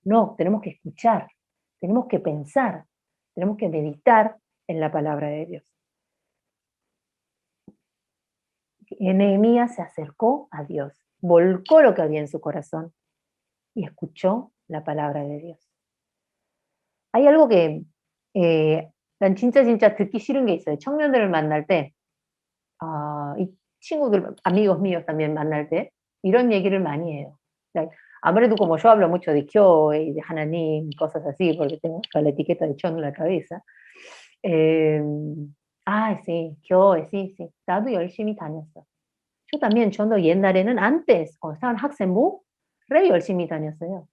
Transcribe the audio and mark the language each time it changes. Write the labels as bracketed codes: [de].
[es] No, tenemos que escuchar, tenemos que pensar, tenemos que meditar en la palabra de Dios. Nehemías se acercó a Dios, volcó lo que había en su corazón y escuchó la palabra de Dios. Hay algo que [ko] 난 진짜 듣기 싫은 게 있어요. 청년들을 만날 때, 이 친구들, [es] amigos míos también [ko] 만날 때 이런 얘기를 많이 해요. 아무래도 [es] como yo hablo mucho de Kyo y de Hananim, cosas así, porque tengo la etiqueta de Chon en la cabeza. Sí, Kyo, sí. [ko] 나도 열심히 다녔어. [es] Yo también, [ko] 저도 옛날에는 [es] antes, cuando estaba en [ko] 학생부, [es] re [ko] 열심히 다녔어요.